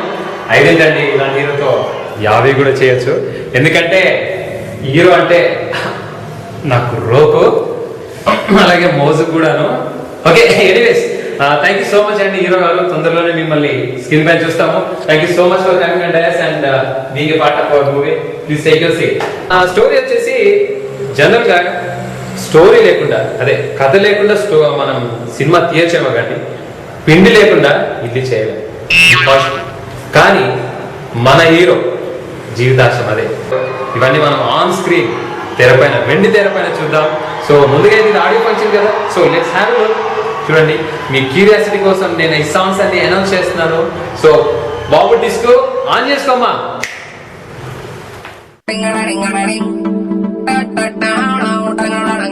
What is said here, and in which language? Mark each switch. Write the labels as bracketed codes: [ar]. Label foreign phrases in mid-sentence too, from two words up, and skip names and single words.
[te] 5 ఏంటండి, ఇలాంటి హీరోతో 50 కూడా చేయొచ్చు. ఎందుకంటే హీరో అంటే నాకు రోకు, అలాగే మోజు కూడాను. [en] okay anyways, thank you so much [te] అండి హీరో గారు. తొందరలోనే మిమ్మల్ని స్క్రీన్ పైన చూస్తాము. [en] thank you so much for coming and dias and being a part of our movie. please take your seat. [te] స్టోరీ వచ్చేసి జనరల్ గా స్టోరీ లేకుండా, అదే కథ లేకుండా మనం సినిమా తీయచ్చేమో కానీ పిండి లేకుండా ఇల్లు చేయలేము. కానీ మన హీరో జీవితాశం అదే. ఇవన్నీ మనం [en] on screen [te] తెరపైన, వెండి తెరపైన చూద్దాం. సో ముందుగా ఇది [en] audio function [te] కదా, సో [en] let's have a look. [te] చూడండి, మీ క్యూరియాసిటీ కోసం నేను ఈ సాంగ్స్ అన్ని అనౌన్స్ చేస్తున్నాను. సో బాబు డిస్కో ఆన్ చేసుకోమ్మా. Ding a ding a ding, da da da da da.